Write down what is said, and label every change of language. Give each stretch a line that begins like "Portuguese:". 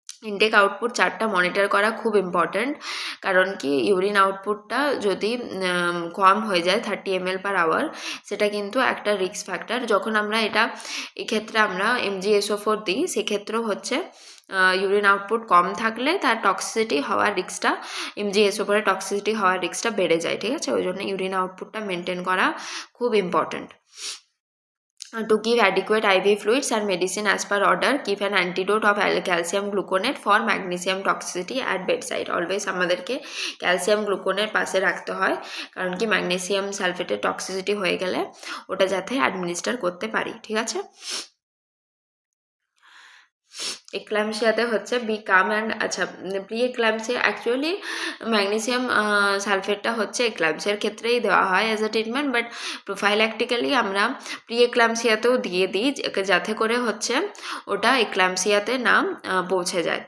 Bangla: Intact output চার্টটা monitor করা খুব important, কারণ কি ইউরিন আউটপুটটা যদি কম হয়ে যায় 30 ml/hour, সেটা কিন্তু একটা রিস্ক ফ্যাক্টর। যখন আমরা এক্ষেত্রে আমরা MgSO4 দিই, সেক্ষেত্রেও হচ্ছে ইউরিন আউটপুট কম থাকলে তার টক্সিসিটি হওয়ার রিস্কটা, MgSO4 টক্সিসিটি হওয়ার রিস্কটা বেড়ে যায়। ঠিক আছে, ওই জন্য ইউরিন আউটপুটটা মেনটেন করা খুব important.
English: To give adequate IV fluids and medicine as per order, give an antidote of calcium gluconate for magnesium toxicity at bedside.
Bangla: Always আমাদেরকে ক্যালসিয়াম গ্লুকোনের পাশে রাখতে হয়, কারণ কি ম্যাগনেসিয়াম সালফেটের টক্সিসিটি হয়ে গেলে ওটা যাতে অ্যাডমিনিস্টার করতে পারি। ঠিক আছে, এক্লামসিয়াতে হচ্ছে বি কাম অ্যান্ড আচ্ছা প্রি এক্লামসিয়া অ্যাকচুয়ালি ম্যাগনেসিয়াম সালফেটটা হচ্ছে এক্লামসিয়ার ক্ষেত্রেই দেওয়া হয় অ্যাজ এ ট্রিটমেন্ট, বাট প্রোফাইল্যাকটিক্যালি আমরা প্রি এক্লামসিয়াতেও দিয়ে দিই যাতে করে হচ্ছে ওটা এক্লামসিয়াতে না পৌঁছে যায়।